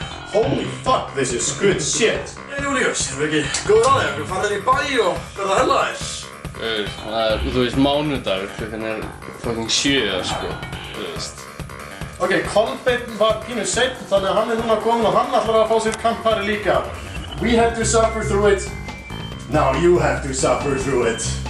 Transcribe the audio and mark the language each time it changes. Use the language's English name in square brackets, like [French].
[English] Holy fuck, this is good shit. [Icelandic] Júlíus, erum við ekki góður á þér? Við farin í bæ og verða hella þér. Það er, þú veist, mánudagur, klukkan er fucking 7, sko, þú veist. Ok, Kolbeinn var pínu seinn, þannig að hann er núna komin og hann ætlar að fá sér Campari líka. [English] We had to suffer through it. Now you have to suffer through it.